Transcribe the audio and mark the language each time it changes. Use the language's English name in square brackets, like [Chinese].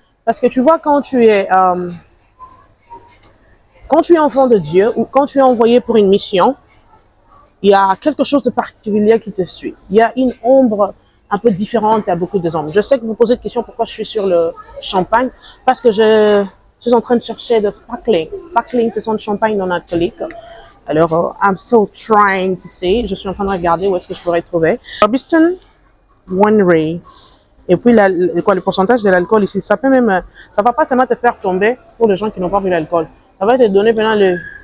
[French] Parce que tu vois, quand tu es enfant de Dieu ou quand tu es envoyé pour une mission, il y a quelque chose de particulier qui te suit. Il y a une ombre un peu différente à beaucoup des ombres. Je sais que vous posez de questions pourquoi je suis sur le champagne, parce que je suis en train de chercher de sparkling. Sparkling, c'est son champagne non alcoolique. Alors, [English] I'm so trying to see. [French] Je suis en train de regarder où est-ce que je pourrais trouver. Robiston Winery. Et puis, le pourcentage de l'alcool ici, ça peut même, ça va pas seulement te faire tomber pour les gens qui n'ont pas vu l'alcool. Ça va te donner pendant le...